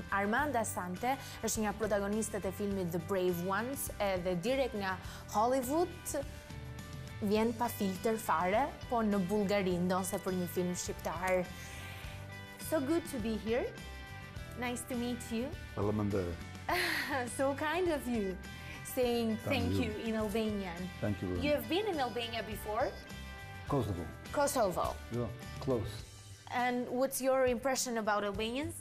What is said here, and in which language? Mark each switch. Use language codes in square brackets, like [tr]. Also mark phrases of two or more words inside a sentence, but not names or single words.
[sq] Armanda Sante është një protagonistët e filmit The Brave Ones, edhe direkt nga Hollywood vjen pa filtër fare, po në Bullgari ndonse për një film shqiptar. [en] So good to be here. Nice to meet you. [sq] Faleminderit. [en] So kind of you, saying thank you in Albanian. Thank you. You have been in Albania before? Kosovo. Kosovo. Yeah, close. And what's your impression about Albanians?